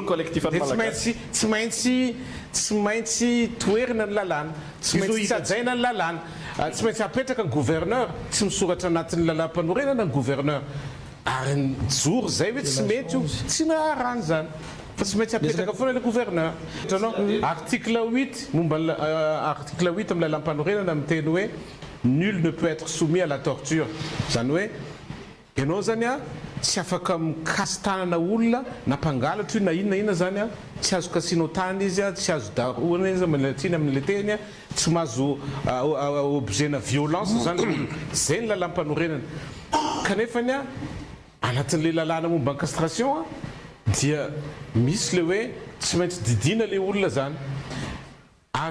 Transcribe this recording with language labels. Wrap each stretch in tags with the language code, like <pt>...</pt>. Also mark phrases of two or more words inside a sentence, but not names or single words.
<mg>tsy maintsy toerina ny lalàna tsy maintsy tsy ajaina ny lalàna tsy maintsy apetraka ny gouverneur tsy misoratra anatin'ny lalam-panorenana ny gouverneur ary ny joro zay hoe tsy mety io tsy naharany zany fa tsy maintsy apetraka foana le gouverneur hitanao article 8 momba article 8 amin'ny lalam-panorenana miteny hoe</mg> <fr>nul ne peut être soumis à la torture</fr> <mg>zany hoe ianao zany a tsy afaka mikasy tanana olona na mpangalatra io na inona zany a tsy azo kasino tany izy a tsy azo daroana izy malatsiny amin'le teny a tsy mahazo objet-na violence zany zay ny lalam-panorenana kanefany a anatin'le lalàna momba ny castration a dia misy le hoe tsy maintsy didina le olona zany ary</mg>